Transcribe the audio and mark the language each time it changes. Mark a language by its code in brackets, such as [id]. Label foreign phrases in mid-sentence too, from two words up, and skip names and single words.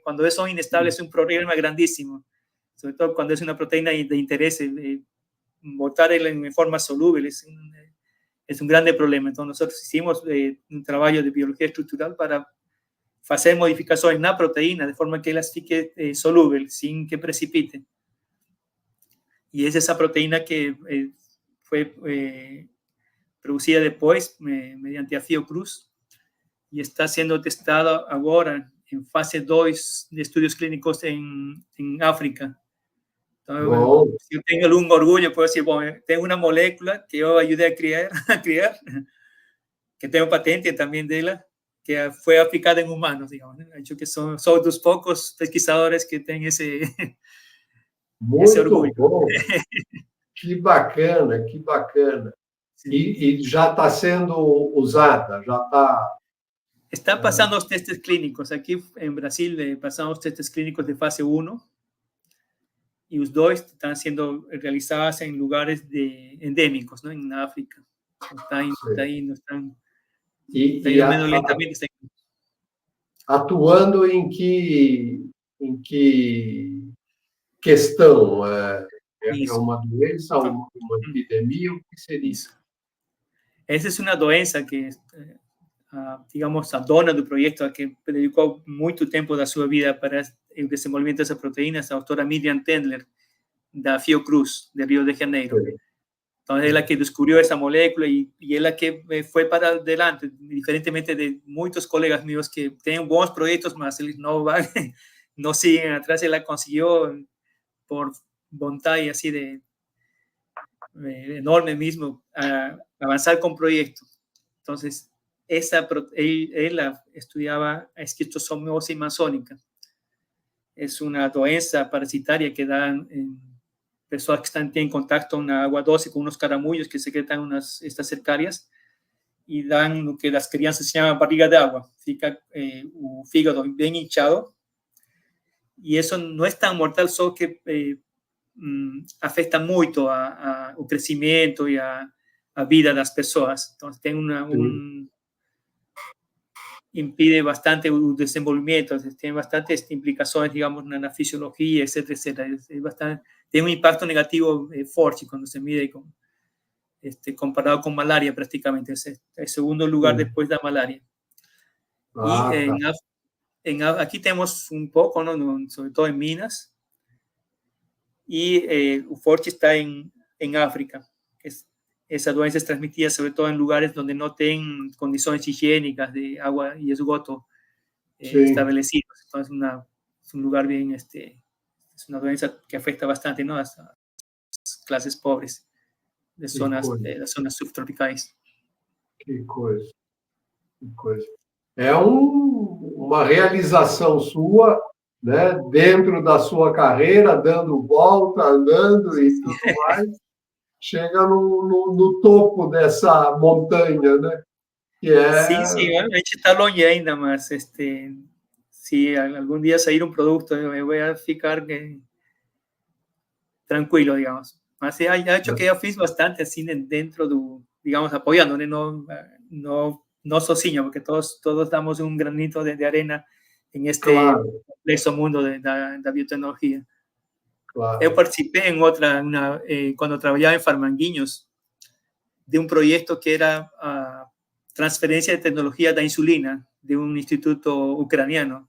[es] Cuando eso son inestables es un problema grandísimo, sobre todo cuando es una proteína de interés, botar en forma soluble es un grande problema. Entonces nosotros hicimos un trabajo de biología estructural para hacer modificaciones en la proteína de forma que [pt] ela fique [es] soluble, sin que precipite. Y es esa proteína que fue producida después mediante a Fiocruz y está siendo testada ahora en fase 2 de estudios clínicos en África. Entonces, bueno, si yo tengo algún orgullo, puedo decir, bueno, tengo una molécula que yo ayudé a criar, que tengo patente también de ella, que fue aplicada en humanos, digamos, ¿no? Hecho que son dos pocos pesquisadores que tienen ese orgullo. [pt] Bom. Que bacana, que bacana. E já está sendo usada, já está... [es] Está pasando los testes clínicos. Aquí en Brasil pasamos testes clínicos de fase 1 y los dos están siendo realizados en lugares endémicos, ¿no? En África. Están lentamente. [pt] Atuando em que questão? É uma doença, uma epidemia? O que seria isso? Essa é uma doença que, digamos, a dona do projeto, a que dedicou muito tempo da sua vida para o desenvolvimento dessa proteína, a doutora Miriam Tendler, da Fiocruz, de Rio de Janeiro. Então, ela que descobriu essa molécula e ela que foi [es] para adelante, [pt] diferentemente de muitos colegas meus que têm bons projetos, mas eles não [es] siguen atrás. [pt] Ela conseguiu, por vontade [es] así enorme mismo, avanzar con proyectos. Entonces, ella estudiaba esquistosomosis masónica. Es una doença parasitaria que dan en personas que están en contacto con agua dulce, con unos caramullos que secretan estas cercarias y dan lo que las crianças se llama barriga de agua. Fica el fígado bien hinchado y eso no es tan mortal, solo que afecta [pt] muito ao crescimento e a vida das pessoas. Então, impide bastante o desenvolvimento, tem bastantes implicações, digamos, na fisiologia, etc, etc. Tem um impacto negativo forte quando se mide comparado com malaria, praticamente. É o segundo lugar depois da malaria. Aqui temos um pouco, ¿no? [es] Sobre todo em Minas, y o forte está en África. Esa doença es transmitida sobre todo en lugares donde no tienen condiciones higiénicas de agua y esgoto establecidos. Entonces es un lugar bien, es una doença que afecta bastante, ¿no? A las clases pobres de las zonas subtropicales. [pt] Que coisa, que coisa. É uma realização sua, né, dentro da sua carreira, dando volta, andando e tudo mais, chega no topo dessa montanha, né? Que é... Sim, a gente está longe ainda, mas se algum dia sair um produto, eu vou ficar tranquilo, digamos. Mas [es] ha hecho que [pt] eu fiz bastante assim dentro do, digamos, apoiando, né? Não sozinho, porque todos damos um [es] granito de arena [pt] em este Claro, complexo mundo da biotecnologia. Eu claro. participei em outra, quando trabalhava em Farmanguinhos, de um projeto que era a transferência de tecnologia da insulina de um instituto ucraniano.